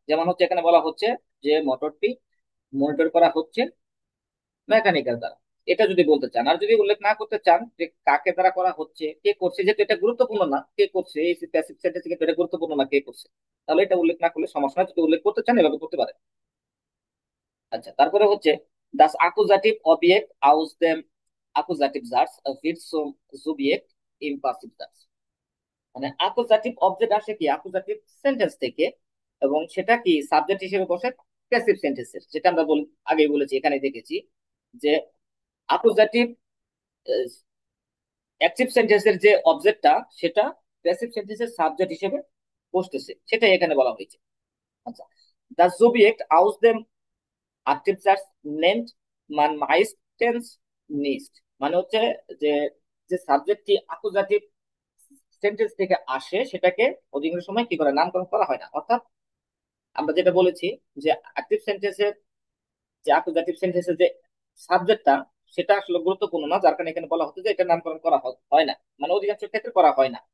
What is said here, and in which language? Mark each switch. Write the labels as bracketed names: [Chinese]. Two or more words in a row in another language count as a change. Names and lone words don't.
[Bangla] যেমন হচ্ছে এখানে বলা হচ্ছে যে মোটরটি মনিটর করা হচ্ছে মেকানিক্যাল দ্বারা, এটা যদি বলতে চান। আর যদি উল্লেখ না করতে চান যে কাকে দ্বারা করা হচ্ছে, কে করছে, যেহেতু এটা গুরুত্বপূর্ণ না কে করছে, এই [English] passive sentence [Bangla] কিন্তু এটা গুরুত্বপূর্ণ না কে করছে, তাহলে এটা উল্লেখ না করলে সমস্যা নাই। যদি উল্লেখ করতে চান এভাবে করতে পারেন। আচ্ছা, তারপরে হচ্ছে [German] das Akkusativ Objekt aus dem Akkusativsatz wird zum Subjekt im Passivsatz। [Bangla] মানে [English] accusative object [Bangla] আসে কি [English] accusative sentence [Bangla] থেকে, এবং সেটা কি সাবজেক্ট হিসেবে বসে প্যাসিভ সেন্টেন্সের, যেটা আমরা আগেই বলেছি, এখানে দেখেছি যে অ্যাকুজাটিভ অ্যাক্টিভ সেন্টেন্সের যে অবজেক্টটা সেটা প্যাসিভ সেন্টেন্সের সাবজেক্ট হিসেবে বসতেছে, সেটাই এখানে বলা হয়েছে। [German] আচ্ছা, Das Subjekt aus dem Aktivsatz nennt man meistens nicht। [Bangla] মানে হচ্ছে যে যে সাবজেক্টটি [English] accusative sentence [Bangla] থেকে আসে সেটাকে অধিকাংশ সময় কি করে নামকরণ করা হয় না। অর্থাৎ আমরা যেটা বলেছি যে অ্যাক্টিভ সেন্টেন্সের যে অ্যাকুজাটিভ সেন্টেন্সের যে সাবজেক্টটা সেটা আসলে গুরুত্বপূর্ণ না, যার কারণে এখানে বলা হচ্ছে যে এটা নামকরণ করা হয় না, মানে অধিকাংশ ক্ষেত্রে করা হয় না।